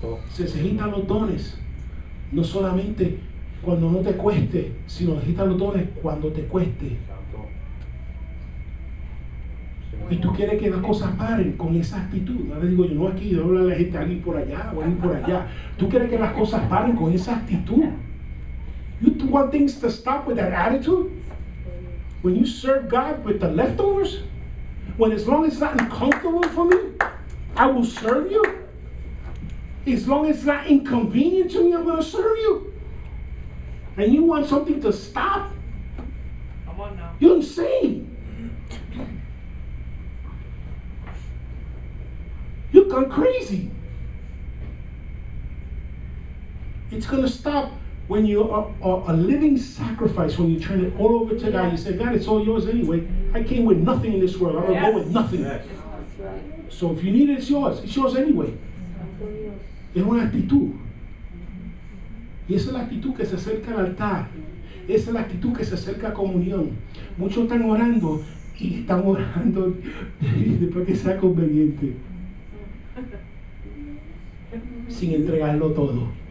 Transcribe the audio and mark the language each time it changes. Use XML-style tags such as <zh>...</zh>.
<es>Se ejercitan los dones, no solamente cuando no te cueste, sino ejercitan los dones cuando te cueste. Y tú quieres que las cosas paren con esa actitud. Ahora digo yo, no aquí, yo hablo a la gente, alguien por allá o alguien por allá. Tú quieres que las cosas paren con esa actitud.</es> <en>You want things to stop with that attitude? When you serve God with the leftovers? When as long as it's not uncomfortable for me, I will serve you. As long as it's not inconvenient to me, I'm going to serve you. And you want something to stop? Come on now. You're insane. You've gone crazy. It's going to stop when you are a living sacrifice, when you turn it all over to God. You say, God, it's all yours anyway. I came with nothing in this world. I'm going to go with nothing. Yes. So if you need it, it's yours. It's yours anyway.</en> <es>Es una actitud. Y esa es la actitud que se acerca al altar. Esa es la actitud que se acerca a comunión. Muchos están orando y están orando después que sea conveniente, sin entregarlo todo.</es>